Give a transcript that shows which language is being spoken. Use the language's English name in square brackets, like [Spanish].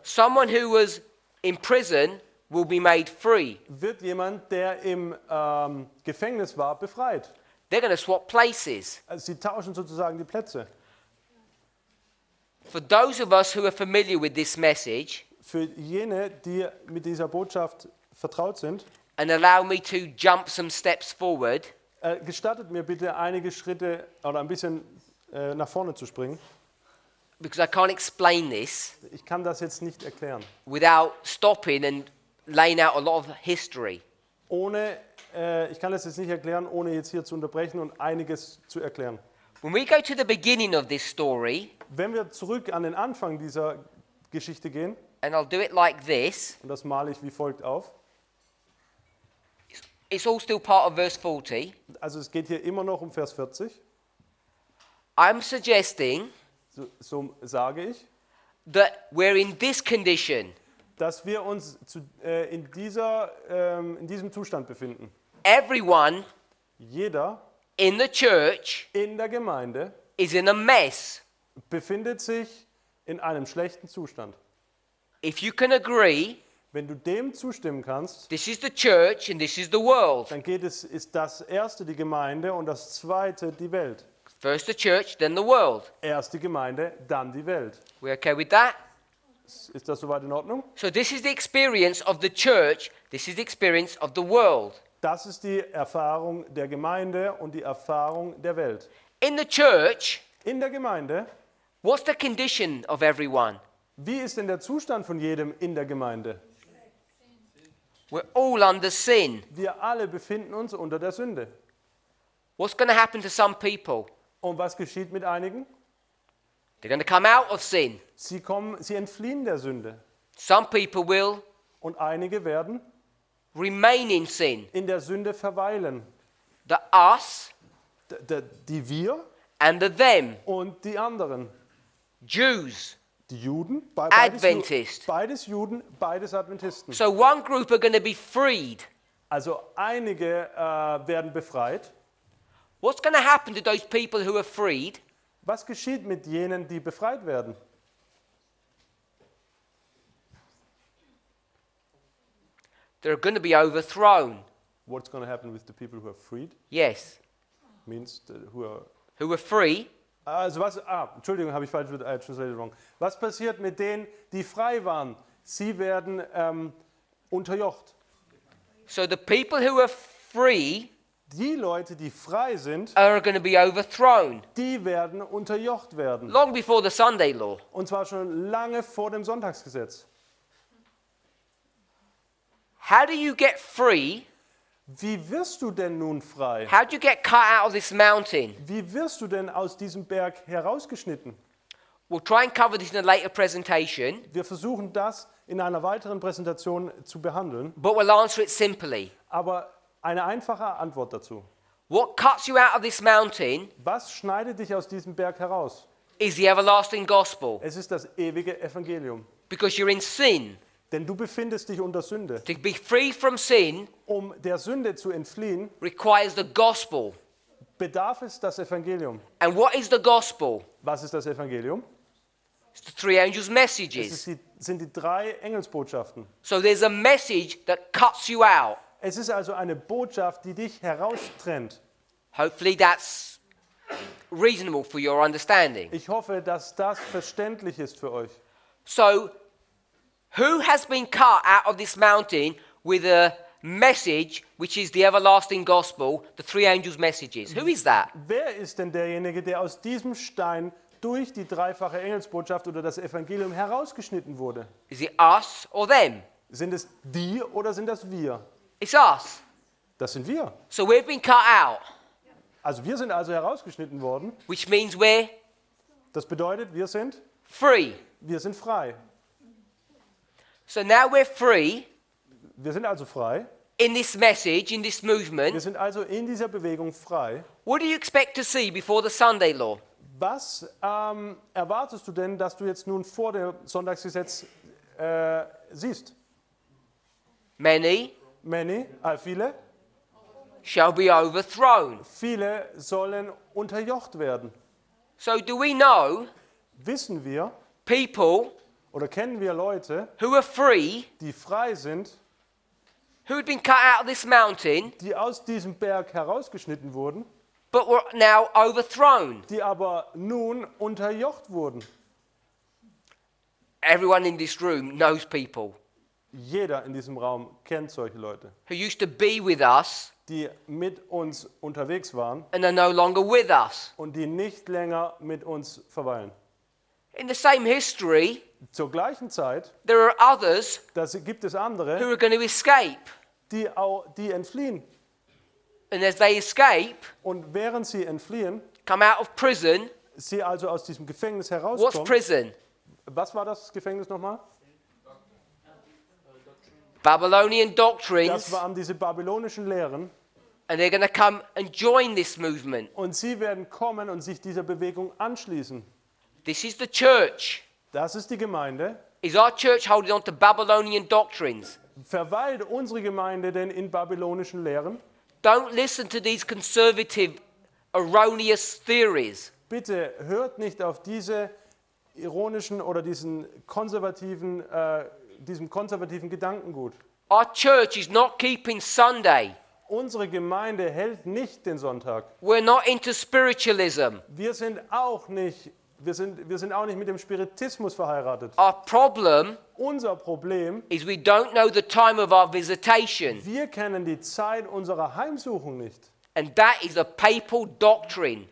[English] someone who was in prison will be made free. [German] wird jemand, der im Gefängnis war, befreit. [English] They're going to swap places. [German] Also sie tauschen sozusagen die Plätze. [English] For those of us who are familiar with this message, [German] Für jene, die mit dieser Botschaft vertraut sind, [English] and allow me to jump some steps forward, [German] gestattet mir bitte einige Schritte oder ein bisschen nach vorne zu springen. [English] because I can't explain this [German] Ich kann das jetzt nicht erklären. [English] without stopping and laying out a lot of history. [German] Ich kann das jetzt nicht erklären, ohne jetzt hier zu unterbrechen und einiges zu erklären. [English] When we go to the beginning of this story, [German] Wenn wir zurück an den Anfang dieser Geschichte gehen, [English] and I'll do it like this, [German] und das male ich wie folgt auf. [English] it's all still part of verse 40. [German] Also es geht hier immer noch um Vers 40. [English] I'm suggesting [German] So sage ich, [English] that we're in this condition. [German] dass wir uns in diesem Zustand befinden. [English] Everyone [German] Jeder [English] in the church [German] in der Gemeinde [English] is in a mess. [German] befindet sich in einem schlechten Zustand. [English] If you can agree, [German] Wenn du dem zustimmen kannst, [English] this is the church and this is the world. [German] dann ist das erste die Gemeinde und das zweite die Welt. [English] First the church, then the world. [German] Erst die Gemeinde, dann die Welt. [English] We okay with that? [German] Ist das soweit in Ordnung? [English] So this is the experience of the church, this is the experience of the world. [German] Das ist die Erfahrung der Gemeinde und die Erfahrung der Welt. [English] In the church, [German] In der Gemeinde, [English] what's the condition of everyone? [German] wie ist denn der Zustand von jedem in der Gemeinde? [English] We're all under sin. [German] Wir alle befinden uns unter der Sünde. [English] What's going to happen to some people? [German] Und was geschieht mit einigen? [English] They're going to come out of sin. [German] Sie entfliehen der Sünde. [English] Some people will [German] Und einige werden [English] remain in sin. [German] in der Sünde verweilen. [English] The us [German] Die wir [English] and the them. [German] und die anderen. [English] Jews. [German] Die Juden, [English] Adventist. [German] beides Juden, beides Adventisten. [English] So one group are going to be freed. [German] Also einige werden befreit. [English] What's going to happen to those people who are freed? [German] Was geschieht mit jenen, die befreit werden? [English] They're going to be overthrown. What's going to happen with the people who are freed? Yes. Means who are... Who are free? [German] Also Entschuldigung, habe ich falsch [English] translated wrong. [German] Was passiert mit denen, die frei waren? Sie werden unterjocht. [English] So the people who are free [German] Die Leute, die frei sind, [English] are going to be overthrown. [German] die werden unterjocht werden. [English] Long before the Sunday law. [German] Und zwar schon lange vor dem Sonntagsgesetz. [English] How do you get free? [German] Wie wirst du denn nun frei? [English] How do you get cut out of this mountain? [German] Wie wirst du denn aus diesem Berg herausgeschnitten? [English] We'll try and cover this in a later presentation, [German] Wir versuchen das in einer weiteren Präsentation zu behandeln, [English] but we'll answer it simply. [German] aber eine einfache Antwort dazu. [English] What cuts you out of this mountain [German] Was schneidet dich aus diesem Berg heraus? [English] is the everlasting gospel, [German] Es ist das ewige Evangelium. [English] because you're in sin. [German] Denn du befindest dich unter Sünde. [English] To be free from sin [German] Um der Sünde zu entfliehen, [English] requires the gospel. [German] bedarf es das Evangelium. [English] And what is the gospel? [German] Was ist das Evangelium? [English] It's the three angels' [German] Es [English] messages. [German] sind die 3 Engelsbotschaften. [English] So there's a message that cuts you out. [German] Es ist also eine Botschaft, die dich heraustrennt. [English] Hopefully that's reasonable for your understanding. [German] Ich hoffe, dass das verständlich ist für euch. [English] So who has been cut out of this mountain with a message which is the everlasting gospel, the three angels' messages? Who is that? [German] Wer ist denn derjenige, der aus diesem Stein durch die dreifache Engelsbotschaft oder das Evangelium herausgeschnitten wurde? [English] Is it us or them? [German] Sind es die oder sind das wir? [English] It's us. [German] Das sind wir. [English] So we've been cut out, [German] Also wir sind also herausgeschnitten worden. [English] which means we're [German] Das bedeutet, wir sind [English] free. [German] Wir sind frei. [English] So now we're free [German] Wir sind also frei. [English] in this message, in this [German] Wir [English] movement. [German] sind also in dieser Bewegung frei. [English] What do you expect to see before the Sunday law? [German] Was erwartest du denn, dass du jetzt nun vor dem Sonntagsgesetz siehst? [English] Many [German] Viele [English] shall be overthrown. [German] sollen unterjocht werden. [English] So do we know [German] Wissen wir [English] people [German] oder kennen wir Leute, [English] who are free, [German] die frei sind, [English] who had been cut out of this mountain, [German] die aus diesem Berg herausgeschnitten wurden, [English] but were now overthrown? [German] die aber nun unterjocht wurden? [English] Everyone in this room knows people [German] Jeder in diesem Raum kennt solche Leute, [English] who used to be with us [German] die mit uns unterwegs waren [English] and are no longer with us. [German] und die nicht länger mit uns verweilen. [English] In the same history, [German] Zur gleichen Zeit [English] there are others [German] gibt es [English] who [German] andere, [English] are going to escape. [German] die entfliehen. [English] And as they escape, [German] Und während sie entfliehen, [English] come out of prison. [German] sie also aus diesem Gefängnis [English] What's [German] herauskommen. [English] prison? [German] Was war das Gefängnis nochmal? [English] Babylonian [German] Das [English] doctrines. [German] waren diese babylonischen Lehren. [English] And they're going to come and join this movement. [German] Und sie werden kommen und sich dieser Bewegung anschließen. [English] This is the church. [German] Das ist die Gemeinde. [English] Is our church holding on to Babylonian doctrines? [German] Verweilt unsere Gemeinde denn in babylonischen Lehren? [English] Don't listen to these conservative, erroneous theories. [German] Bitte hört nicht auf diese ironischen oder diesem konservativen Gedankengut. [English] Our church is not keeping Sunday. [German] Unsere Gemeinde hält nicht den Sonntag. [English] We're not into spiritualism. [German] Wir sind auch nicht mit dem Spiritismus verheiratet. [English] Our problem [German] Unser Problem, [English] is we don't know the time of our visitation. [German] wir kennen die Zeit unserer Heimsuchung nicht. [English] And that is a papal doctrine.